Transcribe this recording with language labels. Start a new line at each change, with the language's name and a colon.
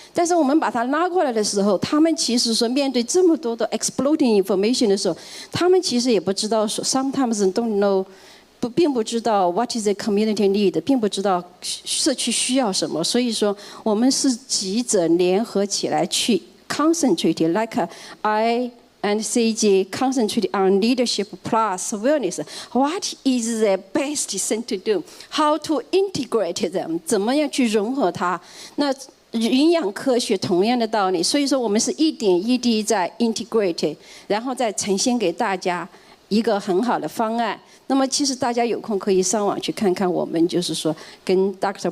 Chinese: 但是我们把他拉过来的时候，他们其实说面对这么多的
English: exploding information
Chinese: 的时候，他们其实也不知道说
English: sometimes don't know。
Chinese: 并不知道
English: what is the community need，
Chinese: 并不知道社区需要什么，所以说我们是几者联合起来去
English: concentrate like I and CJ concentrate on leadership plus wellness. What is the best thing to do? How to integrate them?
Chinese: 怎么样去融合它？那营养科学同样的道理，所以说我们是一点一滴在 integrate， 然后再呈现给大家一个很好的方案。那么其实大家有空可以上网去看看我们就是说跟 Dr.